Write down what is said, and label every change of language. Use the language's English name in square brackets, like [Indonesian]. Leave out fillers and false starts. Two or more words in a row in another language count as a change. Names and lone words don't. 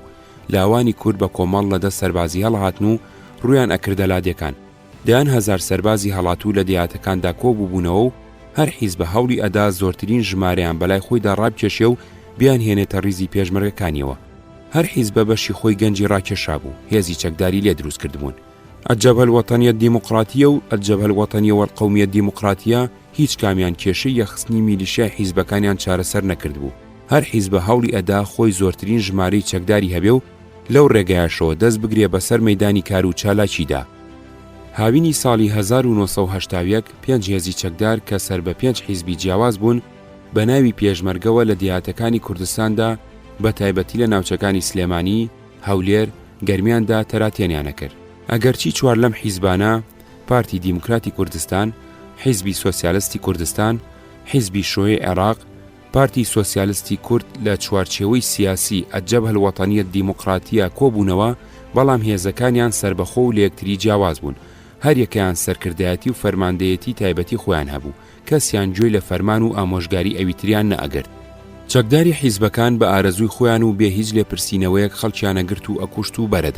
[Central Kurdish] لاوانی کورد بە کۆمەڵ لەدە سەربازی هەڵهاتن و ڕویان ئەکردە لادێکان. دەیان هەزار سەربازی هەڵاتوو لە دیهاتەکاندا کۆبووبوونەوە و هەر حیزب بە هەوڵی ئەدا زۆرترین ژمارەیان بەلای خۆیدا ڕابکێشێ و بیان هێنێتە ڕیزی پێشمەرگەکانیەوە. هەر حیزب بە بەشی خۆی گەنجی ڕاکێشا بوو. هێزی چەکداری لێ دروست کردبوون. الجبهة الوطنية الديمقراطية و الجبهة الوطنية والقومية الديمقراطية هیچ کامیان کێشەی یەخستنی میلیشیای حیزبەکانیان چارەسەر نەکردبوو. هەر حیزب بە هەوڵی ئەدا خۆی زۆرترین ژمارەی چەکداری هەبێ و لەو ڕێگایشەوە دەست بگرێ بەسەر مەیدانی کار و چالاکیدا. هاوینی ساڵی 1970 پێنج هێزی چەکدار کە سەر بە 5 حیزبی جیاواز بوون بە ناوی پێشمەرگەوە لە دیهاتەکانی کوردستاندا بە تایبەتی لە ناوچەکانی سلێمانی، هەولێر، گەرمیاندا تەراتێنیانە کرد. ئەگەرچی چوار لەم حیزبانە پارتی دیموکراتی کوردستان، حیزبی سۆسیالیستی کوردستان، حیزبی شۆیەی عێراق، پارتی سۆسیالیستی کورد لە چوارچێوەی سیاسی الجبهة الوطنية الديمقراطية کۆبوونەوە بەڵام هێزەکانیان سربەخۆ و لە یەکتری جیاواز بوون. هەر یەکەیان سەرکردایەتی و فەرماندەیەتی تایبەتی خۆیان هەبوو. کەسیان گوێی لە فەرمان و ئامۆژگاری ئەویتریان نەئەگرت. چەکداری حیزبەکان بە ئارەزووی خۆیان و بێ هیچ لێپرسینەوەیەک خەڵکیانەگرت و ئەکوشت و بەرەدا.